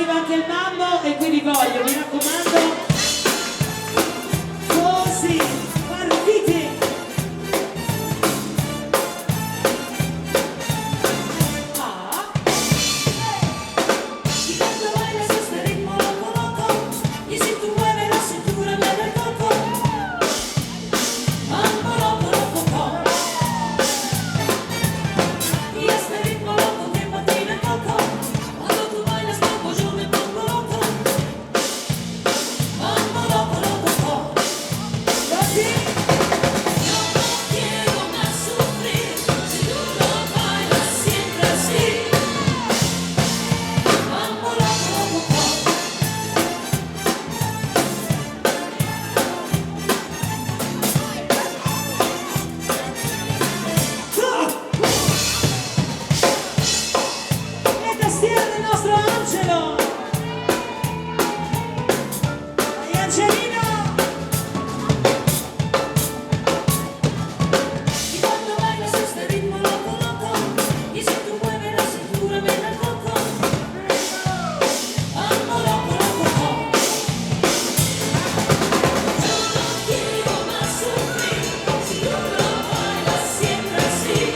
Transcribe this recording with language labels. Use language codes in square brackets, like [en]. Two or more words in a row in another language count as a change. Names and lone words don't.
[it] parte il mambo e qui vi voglio, mi raccomando. Così, partite. [es] Y cuando bailas este ritmo loco, loco, y si tú mueves la cintura me da el coco. Mambo loco, loco, loco. Y este ritmo loco que patina el coco. Cuando tú bailas mambo yo me pongo loco. Mambo loco, loco, loco. [it] Così. [es] Yo no quiero más sufrir si tú no bailas siempre así. Mambo loco, loco, loco. [it] E tastiera del nostro Angelo. Vai Angelino. [es] Y cuando bailas este ritmo loco, loco, y si tú mueves la cintura me da el coco. Mambo loco, loco, loco. Yo no quiero más sufrir si tú no bailas siempre así.